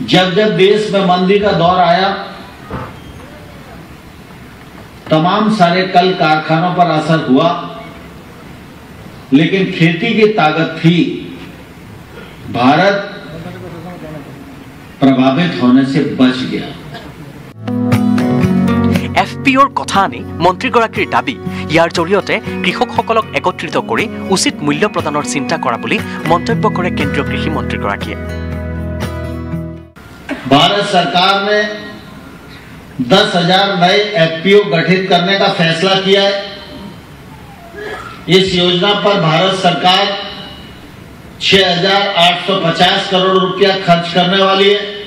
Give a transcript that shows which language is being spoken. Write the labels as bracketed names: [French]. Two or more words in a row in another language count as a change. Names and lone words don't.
[Hindi] जब जब देश में मंदी का दौर आया, तमाम सारे कल कारखानों पर असर हुआ, लेकिन खेती की ताकत थी। भारत प्रभावित होने से बच गया। [Assamese] FPOৰ কথা আনি মন্ত্ৰীগৰাকীৰ দাবী, ইয়াৰ জৰিয়তে কৃষকসকলক একত্ৰিত কৰি উচিত মূল্য প্ৰদানৰ চিন্তা কৰা বুলি মন্তব্য কৰে কেন্দ্ৰীয় কৃষি মন্ত্ৰীগৰাকীয়ে। [Hindi] भारत सरकार ने 10,000 नए FPO गठित करने का फैसला किया है। इस योजना पर भारत सरकार 6,850 करोड़ रुपया खर्च करने वाली है।